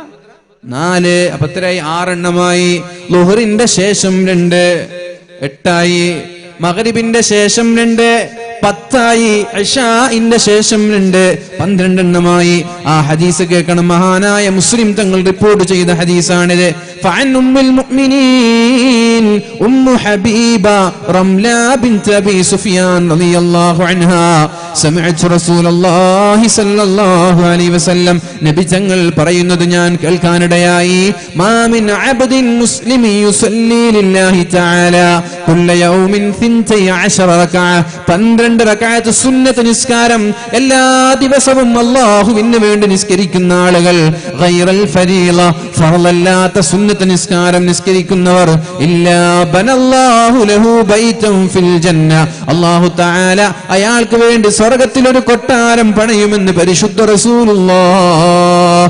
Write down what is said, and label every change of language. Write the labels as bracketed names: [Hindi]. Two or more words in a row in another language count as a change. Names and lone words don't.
[Malayalam] 4. അപ്പൊ എത്രയായി? 6 എണ്ണമായി. ളുഹറിന്റെ ശേഷം 2, 8ആയി. മഗ്രിബിന്റെ ശേഷം 2, 10ആയി. ഇശാഇന്റെ ശേഷം 2, 12 എണ്ണമായി. ആ ഹദീസ് കേൾക്കണം. മഹാനായ മുസ്ലിം തങ്ങൾ റിപ്പോർട്ട് ചെയ്ത ഹദീസാണിത്. [Arabic] فعن أم المؤمنين أم حبيبة رملة بنت أبي سفيان رضي الله عنها سمعت رسول الله صلى الله عليه وسلم [Malayalam] നബി തങ്ങൾ പറയുന്നത് ഞാൻ കേൾക്കാനിടയായി. [Arabic] ما من عبد مسلم يصلي لله تعالى كل يوم 12 ركعة [Malayalam] 12 റക്അത്ത് സുന്നത്ത് നിസ്കാരം എല്ലാ ദിവസവും അല്ലാഹുവിന് വേണ്ടി നിസ്കരിക്കുന്ന ആളുകൾ, [Arabic] غير الفريضة [Malayalam] ഫർളല്ലാത്ത സുന്നത്ത് നിസ്കാരം നിസ്കരിക്കുന്നവർ, [Arabic] إلا بنى الله له بيتا في الجنة, [Malayalam] അല്ലാഹു തആല അയാൾക്ക് വേണ്ടി സ്വർഗ്ഗത്തിൽ ഒരു കൊട്ടാരം പണിയുമെന്ന് പരിശുദ്ധ റസൂലുള്ളാഹ്.